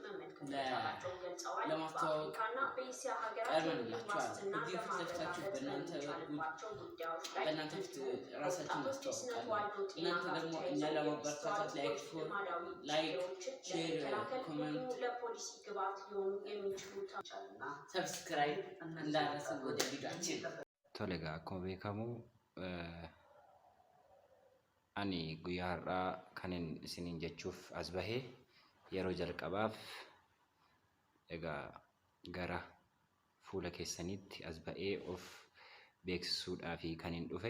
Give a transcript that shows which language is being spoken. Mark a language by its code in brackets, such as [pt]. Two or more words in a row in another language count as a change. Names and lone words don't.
[am] ለማስተዋወቅ ቀርበንላችኋል። እዚህ ፊት ለፊታችሁ በእናንተ ፊት ራሳችን እናስተዋውቃለን። እናንተ ደግሞ እኛ ለማበረታታት [en] like, share, comment, subscribe [am] እንዳረሱ ወደ ቪዲዮአችን [om] tolega akkuma beekamu ani guyyaa har'aa kanin isiniin jechuuf as bahee yeroo jalqabaaf egaa gara fuula keessanitti as ba'ee of beeksisuudhaaf kanin dhufe.